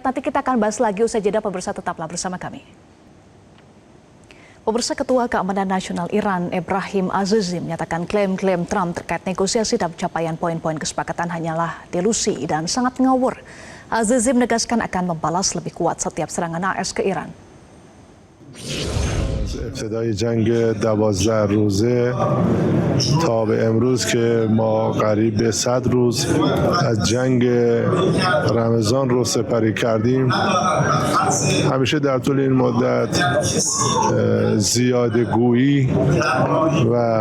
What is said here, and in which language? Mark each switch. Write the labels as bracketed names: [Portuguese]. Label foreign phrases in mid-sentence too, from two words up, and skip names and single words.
[Indonesian] Nanti kita akan bahas lagi usai jeda, pemirsa, tetaplah bersama kami. Pemirsa, Ketua Keamanan Nasional Iran Ebrahim Azizi menyatakan klaim-klaim Trump terkait negosiasi dan pencapaian poin-poin kesepakatan hanyalah delusi dan sangat ngawur. Azizi menegaskan akan membalas lebih kuat setiap serangan AS ke Iran. [Persian] ابتدای جنگ 12 روزه تا به امروز که ما قریب به 100 روز از جنگ رمضان رو سپری کردیم، همیشه در طول این مدت زیاده گویی و